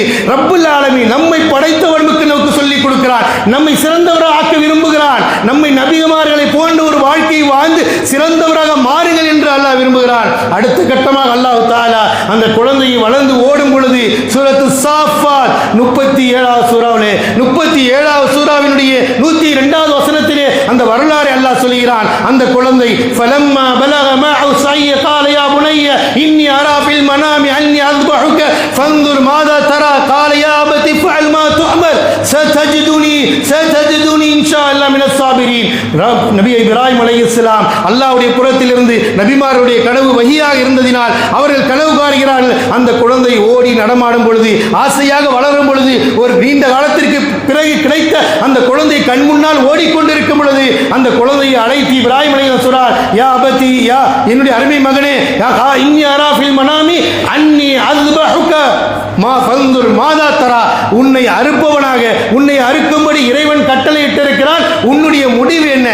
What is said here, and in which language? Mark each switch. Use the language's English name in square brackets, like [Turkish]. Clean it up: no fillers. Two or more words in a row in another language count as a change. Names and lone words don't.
[Arabic] رب العالمين [Tamil] நம்மை படைத்தவனுக்கு நமக்கு சொல்லிக் கொடுக்கிறான், நம்மை சிறந்தவராக ஆக்க விரும்புகிறான், நம்மை நபிமார்களை போன்ற ஒரு வாழ்க்கையை வாழ்ந்து சிறந்தவராக மாறுங்கள் என்று அல்லாஹ் விரும்புகிறான். அடுத்த கட்டமாக [Arabic] الله تعالى [Tamil] அந்த குழந்தையை வளர்ந்து ஓடும் பொழுது சூரத்து சாஃபாத் 37வது சூராவிலே 37வது சூராவினுடைய 102வது வசனத்திலே அந்த வரலாறை அல்லாஹ் சொல்கிறான். அந்த குழந்தை [Arabic] فلما بلغ معه السعي قال يا بني إني أرى في المنام أني أذبحك فانظر ماذا ترى قال يا أبت افعل ما تؤمر ستجدني إن شاء الله من الصابرين. [Tamil] நபி இப்ராஹிம் அலைஹிஸ்ஸலாம் அல்லாஹ்வுடைய புறத்திலிருந்து நபிமாருடைய கனவு வஹியாக இருந்ததினால் அவர்கள் கனவு காண்கிறார்கள். அந்த குழந்தை ஓடி நடமாடும் பொழுது, ஆசையாக வளரும் பொழுது, ஒரு நீண்ட காலத்திற்கு பிறகு கிடைத்த அந்த குழந்தை கண் முன்னால் ஓடிக்கொண்டிருக்கும் பொழுது அந்த குழந்தையை அழைத்து இப்ராஹிம் அலைஹிஸ்ஸலாம் சொல்றார், [Arabic] يا أبت, [Tamil] யா என்னுடைய அருமை மகனே, [Arabic] يا إني أرى في المنام أني أذبحك ما فانظر ماذا ترى, [Tamil] உன்னை அறுப்பவனாக, உன்னை அறுக்கும்படி இறைவன் கட்டளையிட்டிருக்கிறான், உன்னுடைய முடிவு என்ன?